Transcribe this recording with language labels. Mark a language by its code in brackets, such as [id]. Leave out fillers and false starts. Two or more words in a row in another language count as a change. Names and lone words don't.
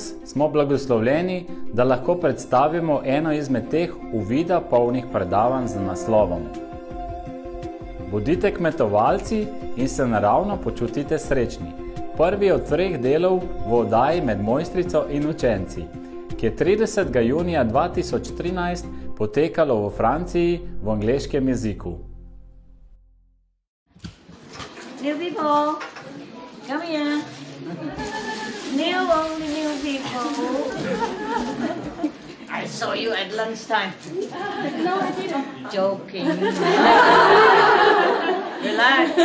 [sl] Danes smo blagoslovljeni, da lahko predstavimo eno izmed teh uvida polnih predavanj z naslovom Bodite kmetovalci in se naravno počutite srečni. Prvi od 3 delov v oddaji med mojstrico in učenci, ki je 30. junija 2013 potekalo v Franciji v angleškem jeziku. [en] New people, come here. New, only new people. I saw you at lunchtime. No, I didn't. Joking. Relax.